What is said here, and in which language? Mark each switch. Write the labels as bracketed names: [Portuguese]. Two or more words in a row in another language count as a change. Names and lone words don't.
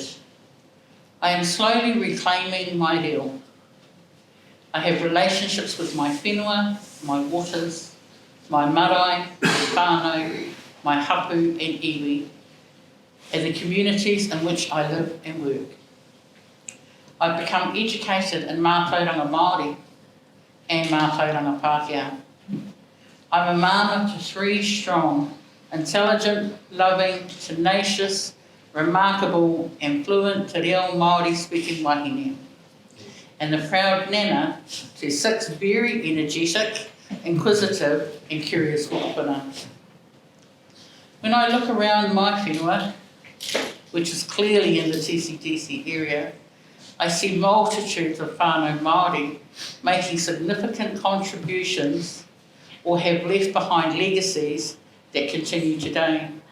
[English] I am slowly reclaiming my reo. I have relationships with my whenua, my waters, my marae, my whānau, my hapu and iwi, and the communities in which I live and work. I've become educated in [Māori] mātauranga Māori [English] and [Māori] mātauranga Pākehā. [English] I'm a mana to 3 strong, intelligent, loving, tenacious, remarkable and fluent [Māori] te reo Māori [English] speaking wahine. And the proud nana to 6 very energetic, inquisitive and curious whakapuna. When I look around my whenua, which is clearly in the TCDC area, I see multitudes of [Māori] whānau Māori [English] making significant contributions or have left behind legacies that continue today.